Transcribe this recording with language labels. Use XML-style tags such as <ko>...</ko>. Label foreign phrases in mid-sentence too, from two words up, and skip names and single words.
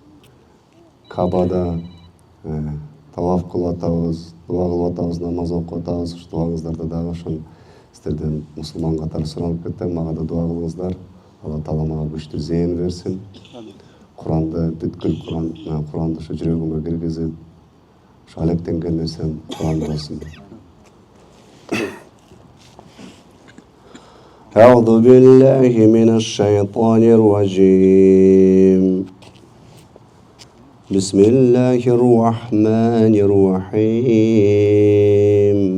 <ky>Кабада таваф кылып атабыз, дуа кылып атабыз, намаз окуп атабыз. Ушу дуаңыздарда дагы ошон сиздерден мусулман катары суранып кетем. Мага да дуа кылыңыздар. Алла Таала мага күчтүү зейин берсин. Куранды бүткүл Куранды ушу жүрөгүмө киргизип, ушу алектенген нерсем Куран болсун.</ky> <ar>أعوذ بالله من الشيطان الرجيم بسم الله الرحمن الرحيم</ar>